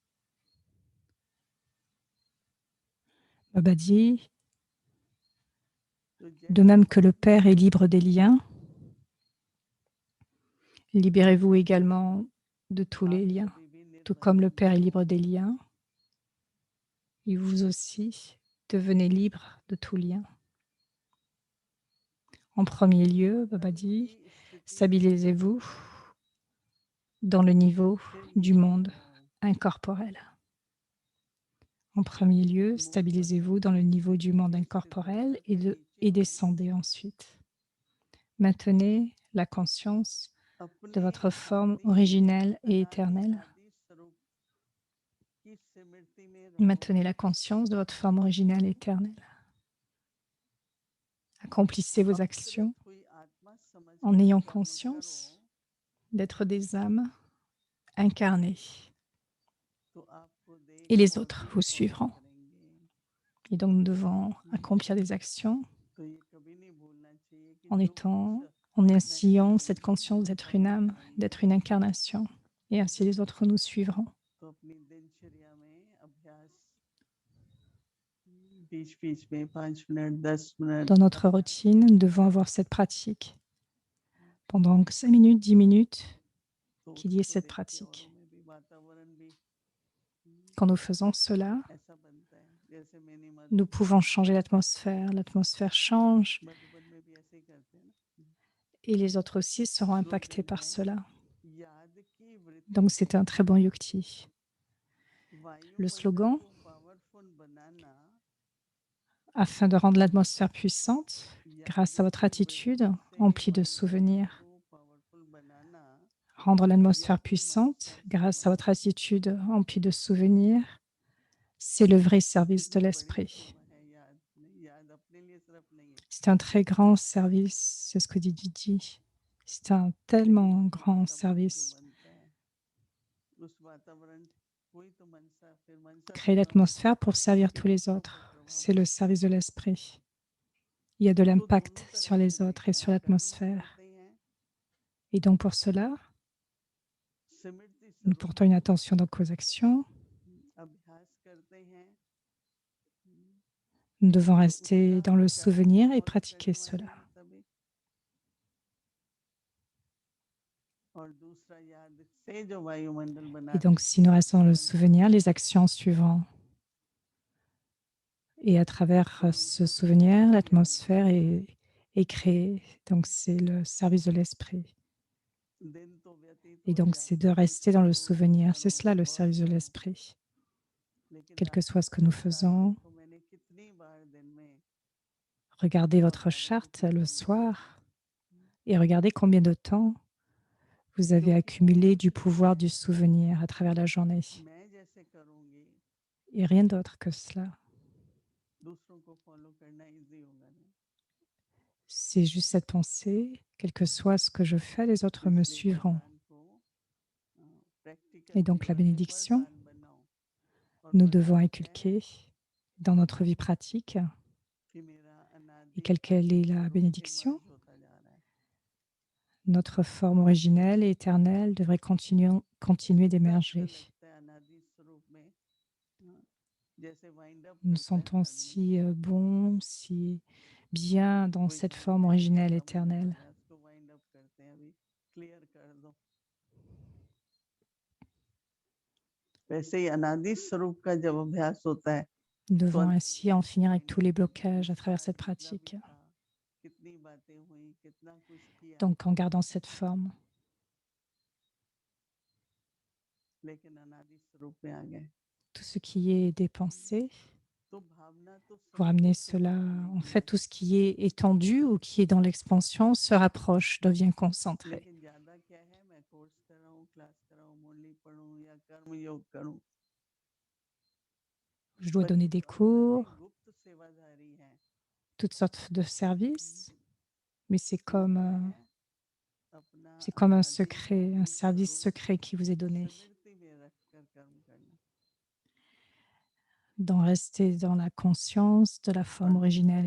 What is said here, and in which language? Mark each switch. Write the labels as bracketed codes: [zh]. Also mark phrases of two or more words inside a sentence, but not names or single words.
[fr] Baba dit, [hi] तो [fr] de [hi] जैसे [fr] même que le Père est libre des liens, libérez-vous également de tous les [hi] आप [fr] liens. [hi] कभी भी [fr] Tout comme le [hi] निर्बंधन [fr] Père est [hi] बनो, [fr] libre des liens, et vous aussi devenez libre de tout lien. En premier lieu, Baba [hi] तन [fr] dit, [hi] की स्थिति में [fr] stabilisez-vous dans le niveau [hi] फिर [fr] du [hi] नीचे [fr] monde [hi] आओ, [fr] incorporel. En premier lieu, [hi] मूल [fr] stabilisez-vous dans le [hi] वतन [fr] niveau du monde [hi] में स्थित हो [fr] incorporel [hi] जाओ, फिर नीचे [fr] et [hi] आओ। [fr] descendez ensuite. Maintenez la conscience de [hi] अपने [fr] votre forme [hi] आदि [fr] originelle et [hi] अनादि [fr] éternelle. [hi] आदि स्वरूप की स्मृति में रहो। [fr] Maintenez la conscience de votre forme originelle et éternelle. Accomplissez vos actions [hi] अपकृत हुई आत्मा [fr] en [hi] समझकर [fr] ayant [hi] कर्म [fr] conscience [hi] करो, [fr] d'être des âmes incarnées [hi] तो आपको देख [fr] et les [hi] और [fr] autres [hi] भी [fr] vous [hi] फॉलो [fr] suivront. [hi] करेंगे। [fr] Et donc nous devons हम्म, accomplir des actions [hi] तो ये कभी नहीं भूलना चाहिए कि [fr] en [hi] जो इस [fr] étant, en [hi] मैं [fr] instillant cette [hi] करूँगी [fr] conscience [hi] वो [fr] d'être une [hi] फॉलो [fr] âme, [hi] करेंगे। [fr] d'être une incarnation. Et ainsi les autres nous suivront. [hi] तो अपनी दिनचर्या में अभ्यास बीच बीच में 5 मिनट 10 मिनट [fr] Dans notre routine, nous devons avoir cette pratique. Pendant 5 minutes, 10 minutes, [hi] तो [fr] qu'il y ait [hi] उसको [fr] cette [hi] देख के औरों [fr] pratique. [hi] में भी वातावरण भी [fr] Quand nous faisons cela, [hi] ऐसा बनता है जैसे मैंने [fr] nous pouvons changer l'atmosphère. L'atmosphère change [hi] मधुबन में भी ऐसे ही करते हैं ना। [fr] et les autres aussi seront impactés [hi] स्लोगन [fr] par [hi] है [fr] cela. [hi] याद की वृत्ति [fr] Donc [hi] से [fr] c'est un très bon yukti. Le [hi] वायुमंडल [fr] slogan, [hi] को पावरफुल बनाना [fr] afin de rendre l'atmosphère puissante, grâce à [hi] याद [fr] votre [hi] की [fr] attitude [hi] वृत्ति से [fr] emplie de [hi] वायुमंडल [fr] souvenirs, [hi] को पावरफुल बनाना [fr] rendre l'atmosphère [hi] यही [fr] puissante [hi] मनसा [fr] grâce à [hi] सेवा [fr] votre [hi] है। [fr] attitude emplie de souvenirs, c'est le vrai service de [hi] कितनी बड़ी [fr] l'esprit. [hi] सेवा है याद नहीं, याद अपने लिए सिर्फ नहीं है [fr] C'est un très grand service, c'est ce que dit Didi. C'est un [hi] लेकिन [fr] tellement [hi] वो [fr] grand [hi] वातावरण जो [fr] service. [hi] बनता है उस वातावरण कोई तो मनसा फिर मनसा [fr] Créer [hi] सेवा [fr] l'atmosphère pour servir [hi] के [fr] tous les [hi] दूसरों पर [fr] autres, [hi] प्रभाव [fr] c'est le [hi] पड़ता है। [fr] service de l'esprit. Il y a de [hi] तो दोनों [fr] l'impact [hi] तरह [fr] sur [hi] से [fr] les autres et [hi] देखना [fr] sur [hi] है, कर्म [fr] l'atmosphère. [hi] करते हैं [fr] Et donc pour cela, [hi] स्मृति [fr] nous [hi] स्वरूप [fr] portons une attention donc aux actions. [hi] अभ्यास करते हैं [fr] Nous devons [hi] तो [fr] rester [hi] उसका [fr] dans le [hi] कर्म [fr] souvenir et [hi] फॉलो [fr] pratiquer [hi] करने वाले [fr] cela. [hi] हैं तभी। और दूसरा याद से जो वायुमंडल [fr] Et [hi] बनाते [fr] donc si nous restons dans le souvenir, les actions suivront. Et à travers [hi] तो [fr] ce [hi] मनसा सेवा [fr] souvenir, [hi] वही याद [fr] l'atmosphère est créée. Donc c'est le service de l'esprit. [hi] दिन तो व्यतीत [fr] Et [hi] हो [fr] donc c'est [hi] जाए [fr] de [hi] कुछ [fr] rester dans le [hi] करो कुछ [fr] souvenir. C'est [hi] करो [fr] cela le [hi] बहुत [fr] service de [hi] करो [fr] l'esprit. [hi] लेकिन [fr] Quel que [hi] रात [fr] soit [hi] का [fr] ce que nous [hi] संस्कार [fr] faisons, [hi] देखो मैंने कितनी बार दिन में [fr] regardez votre [hi] दोहराया है [fr] charte [hi] कितनी [fr] le [hi] बार दोहराया है [fr] soir et regardez combien de temps vous avez [hi] क्योंकि [fr] accumulé [hi] और [fr] du [hi] कुछ नहीं [fr] pouvoir [hi] है [fr] du souvenir à travers la journée. [hi] मैं जैसे करूँगी [fr] Et rien d'autre que cela. [hi] दूसरों को फॉलो करना इजी होगा ना। [fr] C'est juste cette pensée, quel que soit ce que je fais, les [hi] तो [fr] autres me [hi] इसलिए [fr] suivront. [hi] वरदान को प्रैक्टिकल [fr] Et donc la [hi] जीवन में [fr] bénédiction, [hi] वरदान बनाओ और [fr] nous devons [hi] वरदान है [fr] inculquer dans notre vie pratique. [hi] कि मेरा [fr] Et [hi] अनादि [fr] quelle est [hi] अनंत [fr] la [hi] स्वरूप [fr] bénédiction? [hi] इमर्ज होता जा रहा है। [fr] Notre forme originelle et éternelle devrait continuer [hi] कितना अच्छा [fr] d'émerger. [hi] लगता है अनादि स्वरूप में जैसे [en] wind up [fr] Nous nous [hi] करता है [fr] sentons [hi] ना आदमी, [fr] si bons, si bien dans [hi] कोई [fr] cette forme [hi] बोलता है ये [fr] originelle [hi] समझ में आ [fr] éternelle. [hi] रहा है उसको [en] wind up [hi] करते हैं अभी क्लियर कर दो। वैसे ही अनादि स्वरूप का जब अभ्यास होता है [fr] Nous [hi] तो [fr] devons [hi] अंदर [fr] ainsi en [hi] बहुत कुछ [fr] finir avec [hi] वाइंड [fr] tous [hi] अप [fr] les [hi] हो जाता है [fr] blocages à travers [hi] सारा [fr] cette [hi] जितना भी [fr] pratique. [hi] था कितनी बातें हुई कितना कुछ किया [fr] Donc en gardant cette forme, [hi] लेकिन अनादि स्वरूप में आ गए [fr] tout ce qui est des pensées, [hi] तो भावना तो [fr] vous [hi] सभी [fr] ramenez [hi] को [fr] cela, [hi] सुखी होने [fr] en [hi] की [fr] fait, [hi] है [fr] tout ce qui est étendu ou qui est dans l'expansion se rapproche, devient concentré. [hi] लेकिन ज्यादा क्या है मैं कोर्स कर रहा हूँ क्लास कर रहा हूँ मुरली पढ़ूं या कर्म योग करूं [fr] Je dois [hi] पर [fr] donner [hi] ये [fr] des [hi] जो अंदर में [fr] cours, [hi] गुप्त सेवाधारी है [fr] toutes sortes de services, mais [hi] वो क्या है अपना [fr] c'est comme un [hi] अनादि [fr] secret, un [hi] अनंत [fr] service [hi] स्वरूप [fr] secret qui vous est donné, [hi] स्मृति में रखकर कर्म करना। [fr] d'en rester dans la conscience de la [hi] और [fr] forme [hi] दूसरा